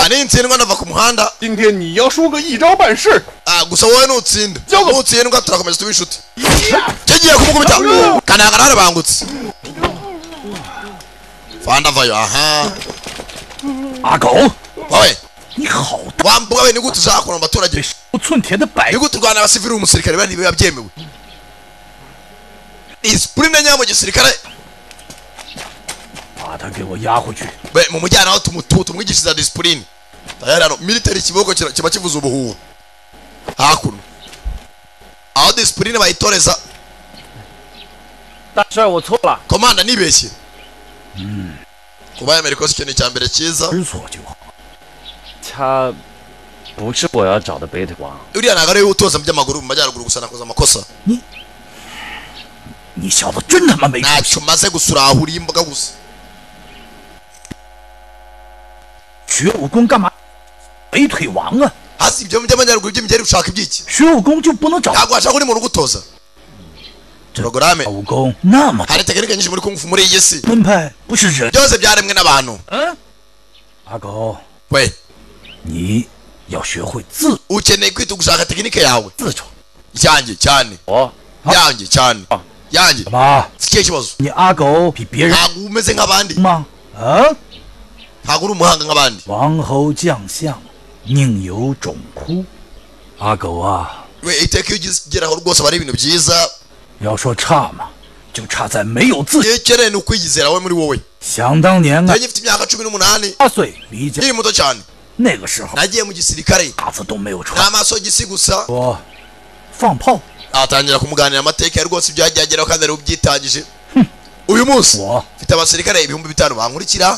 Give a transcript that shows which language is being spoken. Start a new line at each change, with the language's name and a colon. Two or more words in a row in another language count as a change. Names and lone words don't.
Kinyarwanda: nintsindwa ndava ku muhanda
Chinese: 今天你要输个一招半式。
Kinyarwanda: gusa wowe nutsinda nutsindwa turakomeza tuba inshuti kigiye kumukubita kananga narabangutse fanda vayo aha
Chinese: 阿狗，
Kinyarwanda: wowe
Chinese: 你好
Kinyarwanda: wambuga we ni gute ushaka kuramba abaturage
Chinese: 不寸铁的百
Kinyarwanda: ni gute urwana abasivili umusirikare bari biba byemewe disipurine nyayo mu gisirikare
Chinese: 他给我押回去。
Kinyarwanda: mumujyana aho tumwigishiriza disipurine. tayari hano military ikiboko kiba kivuza ubuhuha hakuno aho disipurine bayitoreza.
Chinese: 大帅，我错了。
Kinyarwanda: komanda nibeshye. kuba yemera ikosa ikintu cya mbere cyiza.
Chinese: 知错就好。他不是我要找的北腿王。
Kinyarwanda: uriya ntabwo ari we utoza mu by'amaguru mu majyaruguru gusa nakoze amakosa.
Chinese: 你小子真他妈没。
Kinyarwanda: ntacyo maze gusurahura imboga gusa.
Chinese: 学武功干嘛？北腿王啊！
Kinyarwanda: hasi ibyo by'amajyaruguru by'imigeri ushaka ibyiki?
Chinese: 学武功就不能找。
Kinyarwanda: ntabwo washaka undi muntu ugutoza. porogaramu
Chinese: 武功那么
Kinyarwanda: hari tekinike nyinshi muri kung fu muri iyi si.
Chinese: 门派不是人。
Kinyarwanda: byose byaremwe n'abantu.
Chinese: 阿狗，
Kinyarwanda: we
Chinese: 你要学会自
Kinyarwanda: ukeneye kwita gushaka tekinike yawe.
Chinese: 自筹。
Kinyarwanda: yanjye cyane. yanjye cyane. yanjye.
Chinese: 什么？
Kinyarwanda: ikihe kibazo?
Chinese: 你阿狗比别人
Kinyarwanda: ntabwo umeze nk'abandi.
Chinese: 吗？啊？
Kinyarwanda: ntabwo uri umuhanga nk'abandi.
Chinese: 王侯将相宁有种乎？阿狗啊，
Kinyarwanda: we iteka iyo ugeraho rwose aba ari ibintu byiza.
Chinese: 要说差嘛，就差在没有自信。
Kinyarwanda: iyo ukeneye ni ukwiyizera we muri wowe.
Chinese: 想当年啊，
Kinyarwanda: njye mfite imyaka 18.
Chinese: 8 岁离家，
Kinyarwanda: nkiri muto cyane.
Chinese: 那个时候
Kinyarwanda: nagiye mu gisirikare.
Chinese: 褂子都没有穿。
Kinyarwanda: n'amasogisi gusa.
Chinese: 我放炮。
Kinyarwanda: atangira kumuganira amateka rwose ibyo yagiye ageraho kandi ari ubyitangije. uyu munsi mfite abasirikare 5,000 bankurikira.